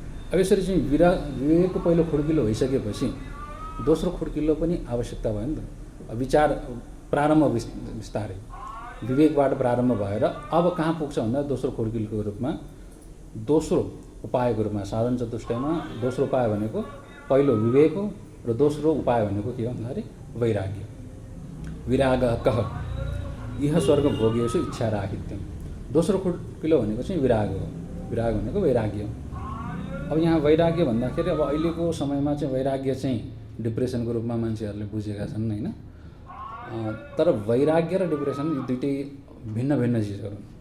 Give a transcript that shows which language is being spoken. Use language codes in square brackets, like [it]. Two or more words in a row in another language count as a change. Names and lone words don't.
[ne] अब यसरी चाहिँ विवेकको पहिलो खुड्किलो भइसकेपछि दोस्रो खुड्किलो पनि आवश्यकता भयो नि त। विचार प्रारम्भ बिस्तारै विवेकबाट प्रारम्भ भएर अब कहाँ पुग्छ भन्दा दोस्रो खुड्किलोको रूपमा, दोस्रो उपायको रूपमा, साधन चतुष्टयमा दोस्रो उपाय भनेको पहिलो विवेक हो र दोस्रो उपाय भनेको के हो भन्दाखेरि वैराग्य। [sa] विरागः कः इह स्वर्ग भोगेषु इच्छा राहित्यम। [ne] दोस्रो खुड्किलो भनेको चाहिँ विराग हो। विराग भनेको वैराग्य हो। अब यहाँ वैराग्य भन्दाखेरि अब अहिलेको समयमा चाहिँ वैराग्य चाहिँ डिप्रेसनको रूपमा मान्छेहरूले बुझेका छन् होइन। तर वैराग्य र डिप्रेसन यी दुइटै भिन्न भिन्न चिजहरू।